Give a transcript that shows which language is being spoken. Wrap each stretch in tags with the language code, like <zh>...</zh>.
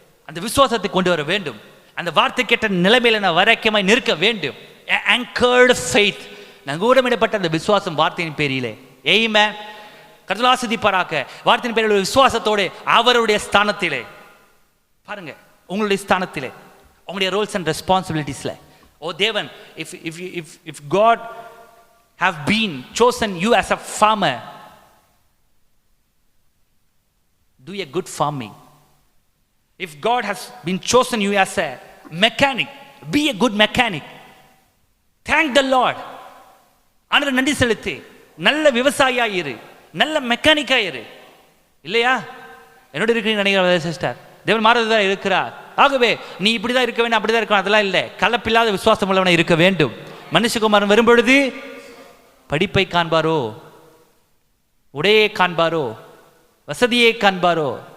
<ta>அந்த விசுவாசத்தை கொண்டு வர வேண்டும். அந்த வார்த்தை கேட்ட நிலைமையில நான் வரைக்கமாய் நிற்க வேண்டும்.</ta> <en>anchored faith.</en> <ta>நங்கூரமிடப்பட்ட அந்த விசுவாசம் வார்த்தையின் பேரிலே. ஆமென். கர்த்தர் ஆசீர்வதிப்பாராக. வார்த்தையின் பேரில் உள்ள விசுவாசத்தோடு அவருடைய ஸ்தானத்திலே பாருங்க, உங்களுடைய ஸ்தானத்திலே, உங்களுடைய ரோல்ஸ் அண்ட் ரெஸ்பான்சிபிலிட்டிஸ்ல. ஓ தேவன்,</ta> <en>if God have been chosen you as a farmer, do a good farming. If God has been chosen you as a mechanic, be a good mechanic. Thank the Lord.</en> <ta>ஆண்டவருக்கு நன்றி செலுத்து. நல்ல விவசாயியா இரு, நல்ல மெக்கானிக்கா இரு. இல்லையா? என்னோட இருக்கிறீங்க நினைக்கிற சிஸ்டர், தேவன் மாறதா இருக்கிறார். ஆகவே நீ இப்படிதான் இருக்க வேண்டும், அப்படிதான் இருக்க, அதெல்லாம் இல்லை. கலப்பில்லாத விசுவாசம் உள்ளவனை இருக்க வேண்டும். மனுஷகுமாரன் வரும்பொழுது படிப்பை காண்பாரோ, உடையை காண்பாரோ, வசதியை காண்பாரோ?</ta>